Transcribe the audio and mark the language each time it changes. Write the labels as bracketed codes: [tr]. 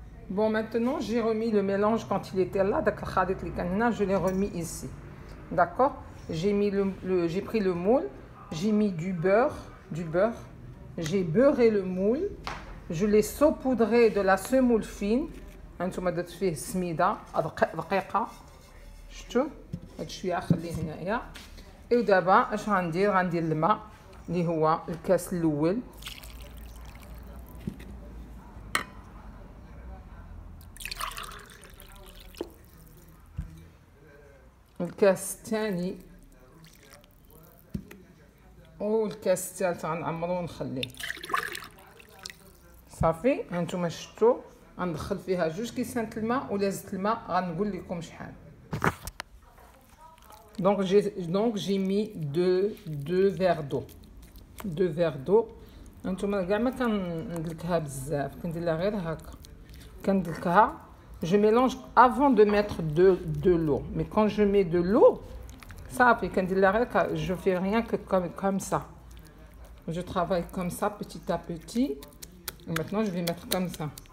[fr] Bon, maintenant j'ai remis le mélange quand il était là, je l'ai remis ici. D'accord? J'ai mis j'ai pris le moule, j'ai mis du beurre, j'ai beurré le moule, je l'ai saupoudré de la semoule fine. [ar] انتم درت فيه سميده دقيقه، شفتوا هاد شويه خليه هنايا. ودابا اش غندير الماء اللي هو الكاس الاول، الكاس الثاني والكاس الثالث غنعمرو ونخليه صافي. هانتوما شفتوا غندخل فيها 2 كيسان الماء، ولا زدت الماء غنقول لكم شحال. [fr] Donc j'ai mis deux verres d'eau. 2 verres d'eau. [ar] هانتوما كاع ما كندلكها بزاف، كندير لها غير هكا كندلكها. [fr] Je mélange avant de mettre de l'eau. Mais quand je mets de l'eau, ça, je fais rien que comme ça. Je travaille comme ça, petit à petit. Et maintenant, je vais mettre comme ça.